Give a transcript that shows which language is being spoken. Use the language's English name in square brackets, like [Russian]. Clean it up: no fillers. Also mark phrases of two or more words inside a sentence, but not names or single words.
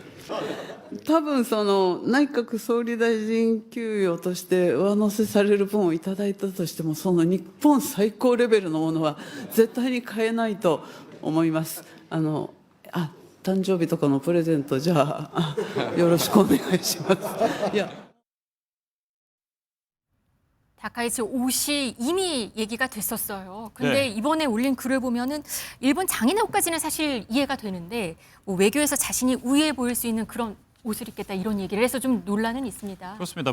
[Japanese] 多分内閣総理大臣給与として上乗せされる分をいただいたとしても、その日本最高レベルのものは絶対に買えないと思います。誕生日とかのプレゼントじゃあよろしくお願いします。いや。 [Korean] 다카이치 옷이 이미 얘기가 됐었어요. 근데 네. 이번에 올린 글을 보면은 일본 장인의 옷까지는 사실 이해가 되는데 뭐 외교에서 자신이 우위에 보일 수 있는 그런 옷을 입겠다 이런 얘기를 해서 좀 논란은 있습니다. 그렇습니다.